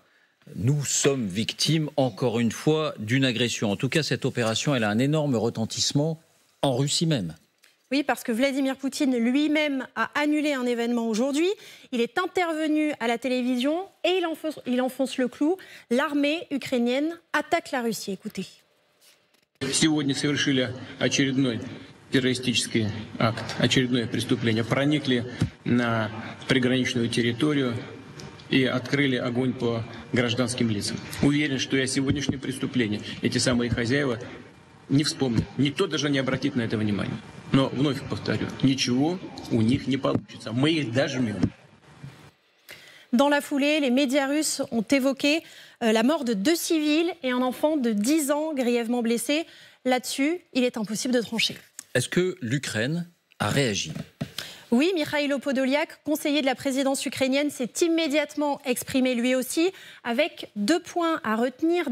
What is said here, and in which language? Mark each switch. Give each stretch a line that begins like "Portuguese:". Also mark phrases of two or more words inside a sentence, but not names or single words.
French: Nous sommes victimes, encore une fois, d'une agression. En tout cas, cette opération, elle a un énorme retentissement en Russie même. Oui, parce que Vladimir Poutine lui-même a annulé un événement aujourd'hui. Il est intervenu à la télévision et il enfonce le clou. L'armée ukrainienne attaque la Russie. Écoutez.
Russian: Сегодня совершили очередной террористический акт, очередное преступление. Проникли на приграничную территорию и открыли огонь по гражданским лицам. Уверен, что и о сегодняшнем преступлении эти самые хозяева не вспомнят. Никто даже не обратит на это внимания. Но вновь повторю, ничего у них не получится. Мы их дожмем.
French: Dans la foulée, les médias russes ont évoqué la mort de 2 civils et un enfant de 10 ans grièvement blessé. Là-dessus, il est impossible de trancher. Est-ce que l'Ukraine a réagi ? Oui, Mikhailo Podolyak, conseiller de la présidence ukrainienne, s'est immédiatement exprimé lui aussi, avec 2 points à retenir.